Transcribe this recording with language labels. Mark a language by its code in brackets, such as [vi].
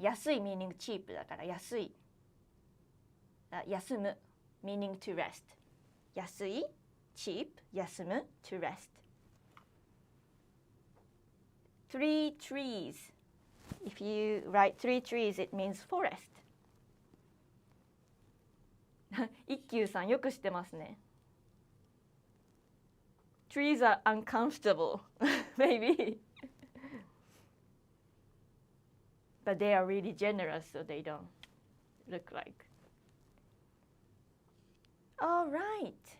[ja] 安い [en] meaning cheap [ja] だから安い。 [en] 休む meaning to rest. 安い cheap 休む to rest. Three trees. If you write three trees, it means forest. [ja] 一休さんよく知ってますね。 [en] Trees are uncomfortable, maybe. But they are really generous, so they don't look like. All right.